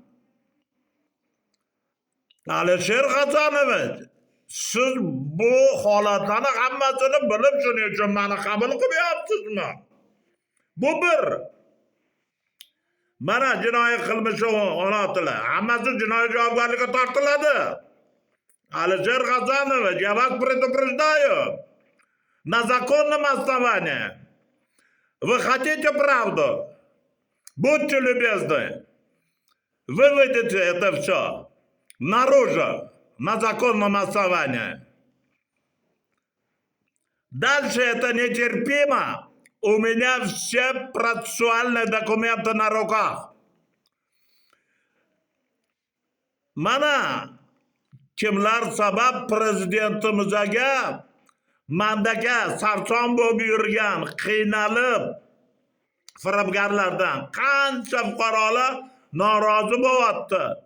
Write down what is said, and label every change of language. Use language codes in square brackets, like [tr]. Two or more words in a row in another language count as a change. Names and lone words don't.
[uz] Alisher Hasanovich, siz bu holatlarni hammasini bilib shuning uchun meni qabul qilyapsizmi? Bu bir. Mana jinoiy qilmishi o'rnatiladi. Hammasi jinoiy javobgarlikka tortiladi. Alisher Hasanovich, [ru] я вас предупреждаю. На законном основании. Вы хотите правду? Будьте любезны. Выведите это все наружу на законном основании. Дальше это нетерпимо. У меня все процессуальные документы на руках. [uz] Mana kimlar sabab prezidentimizga mandaka sarson bo'lib yurgan, qiynalib firibgarlardan qancha fuqarolar norozi bo'lyapti.